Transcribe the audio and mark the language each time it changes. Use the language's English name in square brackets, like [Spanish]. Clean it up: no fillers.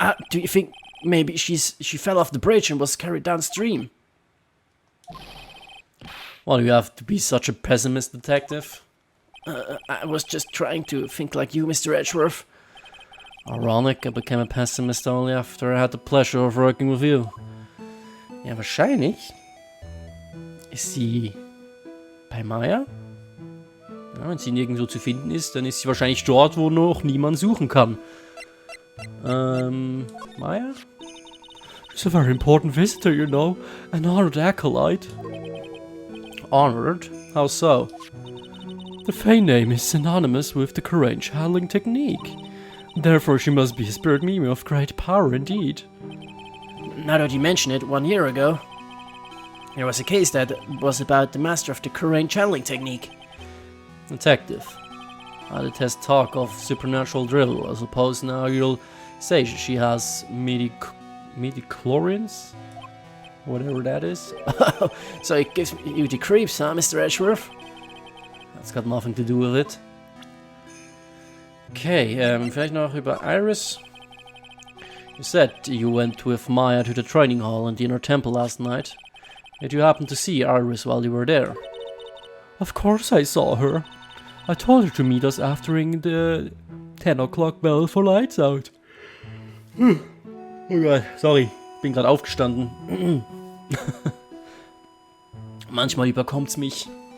[English] Do you think maybe she fell off the bridge and was carried downstream? Well, you have to be such a pessimist, detective. I was just trying to think like you, Mr. Edgeworth. Ironic, I became a pessimist only after I had the pleasure of working with you. [German] Ja, wahrscheinlich ist sie bei Maya. Ja, wenn sie nirgendwo zu finden ist, dann ist sie wahrscheinlich dort, wo noch niemand suchen kann. [English] Maya? She's a very important visitor, you know. An honored acolyte. Honored? How so? The Fey name is synonymous with the Courage handling technique. Therefore, she must be a spirit meme of great power indeed. Now that you mention it, 1 year ago, there was a case that was about the master of the Courage channeling technique. Detective, I detest talk of supernatural drivel. I suppose now you'll say she has midichlorians? Whatever that is. So it gives you the creeps, huh, Mr. Edgeworth? That's got nothing to do with it. [German] Okay, vielleicht noch über Iris. [English] You said you went with Maya to the training hall in the inner temple last night. Did you happen to see Iris while you were there? Of course I saw her. I told her to meet us after ringing the 10 o'clock bell for lights out. [German] Oh Gott, sorry, bin gerade aufgestanden. Manchmal überkommt's mich.